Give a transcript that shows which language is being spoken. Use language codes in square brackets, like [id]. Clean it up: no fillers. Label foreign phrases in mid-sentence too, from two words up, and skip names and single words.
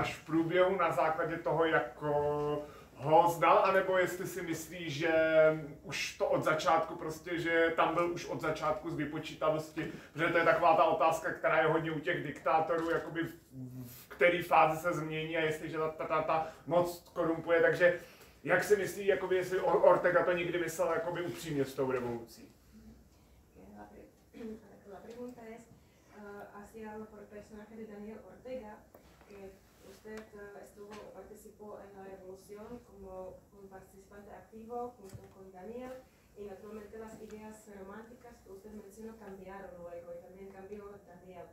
[cs] až v průběhu na základě toho, jak ho znal, anebo jestli si myslí, že už to od začátku prostě, že tam byl už od začátku z vypočítavosti, protože to je taková ta otázka, která je hodně u těch diktátorů, jakoby v které fázi se změní a jestliže ta moc korumpuje, takže jak si myslí, jakoby, jestli Ortega to někdy myslel jakoby upřímně s tou revolucí? [es] La pregunta es hacia por el personaje de Daniel Ortega, que usted participó en la revolución como un participante activo junto con Daniel, y naturalmente las ideas románticas que usted mencionó cambiaron luego y también cambió Daniel.